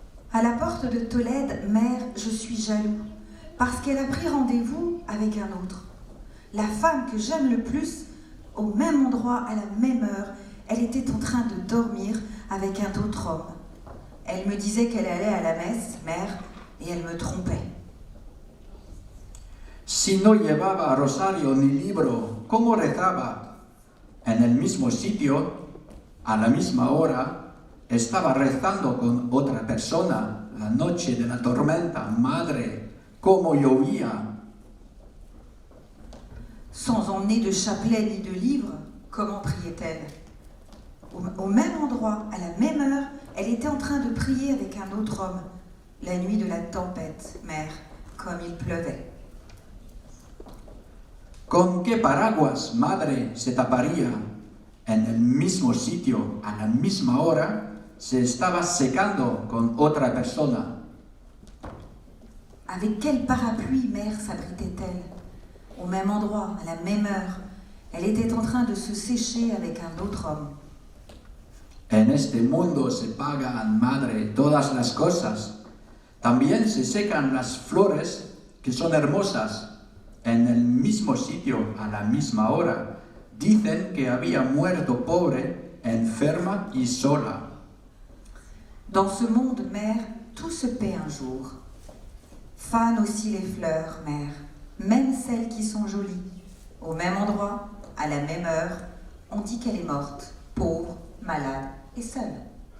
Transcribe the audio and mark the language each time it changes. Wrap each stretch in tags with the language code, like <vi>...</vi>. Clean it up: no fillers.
<fr>À la porte de Tolède, mère, je suis jaloux, parce qu'elle a pris rendez-vous avec un autre. La femme que j'aime le plus, au même endroit, à la même heure, elle était en train de dormir avec un autre homme. Elle me disait qu'elle allait à la messe, mère, et elle me trompait.</fr> <es>Si no llevaba rosario ni libro, ¿cómo rezaba? En el mismo sitio, a la misma hora, estaba rezando con otra persona la noche de la tormenta. Madre, cómo llovía.</es> <fr>Sans emmener de chapelet ni de livre, comment priait-elle? Au même endroit, à la même heure, elle était en train de prier avec un autre homme. La nuit de la tempête, mère, comme il pleuvait.</fr> <es>¿Con qué paraguas, madre, se taparía? En el mismo sitio, a la misma hora, se estaba secando con otra persona.</es> <fr>Avec quel parapluie, mère, s'abritait-elle? Au même endroit, à la même heure, elle était en train de se sécher avec un autre homme.</fr> <es>En este mundo se pagan, madre, todas las cosas. También se secan las flores que son hermosas. En el mismo sitio, a la misma hora, dicen que había muerto pobre, enferma y sola.</es> <fr>Dans ce monde, mère, tout se paie un jour. Fanent aussi les fleurs, mère, même celles qui sont jolies. Au même endroit, à la même heure, on dit qu'elle est morte, pauvre, malade et seule.</fr>